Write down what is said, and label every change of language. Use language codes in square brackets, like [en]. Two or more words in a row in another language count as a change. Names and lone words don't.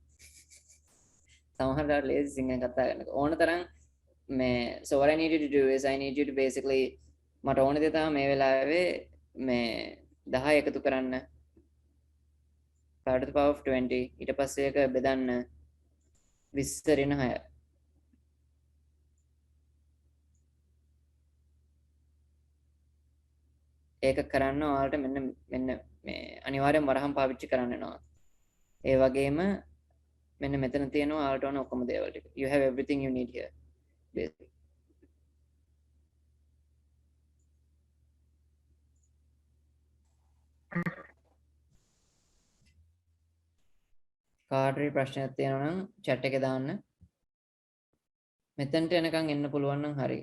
[si] සමහරවිට ලේසි සිංහලෙන් කතා කරන්න. ඕන තරම් මේ [en] so what I need you to do is I need you to basically [si] මට ඕන දේ තමයි මේ වෙලාවේ මේ 10 එකතු කරන්න 5 [en] to the power of [si] 20 ඊට පස්සේ ඒක බෙදන්න 20 ඍණ 6. ඒක කරන්න ඔයාලට මෙන්න මේ අනිවාර්යෙන් වරහන් පාවිච්චි කරන්න වෙනවා. ඒ වගේම මෙන්න මෙතන තියෙනවා ඔයාලට ඕන ඔක්කොම දේවල් ටික. [en] You have everything you need here. [si] කාටරි ප්‍රශ්නයක් තියෙනවා නම් chat එකේ දාන්න. මෙතනට එනකන් එන්න පුළුවන් නම් හරි.